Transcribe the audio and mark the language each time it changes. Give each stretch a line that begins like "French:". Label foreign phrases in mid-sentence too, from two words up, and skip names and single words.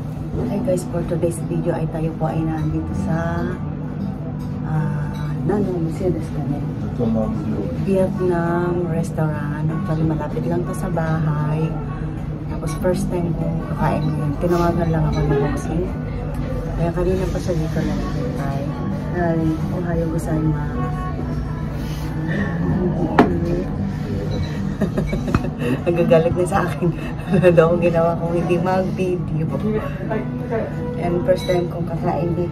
English: Hi guys, for today's video
Filipino: ay tayo po ay nandito sa Mercedes kami. Vietnam restaurant. Actually, malapit lang to sa bahay. Tapos
English: first time
Filipino: kong kakain yun. Tinawagan lang ako ng boxing. Kaya kanina pa siya dito na naghintay.
Japanese: Hi, おはようございます.
Filipino: Nagagalit na sa akin. Ano daw ginawa kong hindi mag-video.
English: And first time
Filipino: kong kakain dito.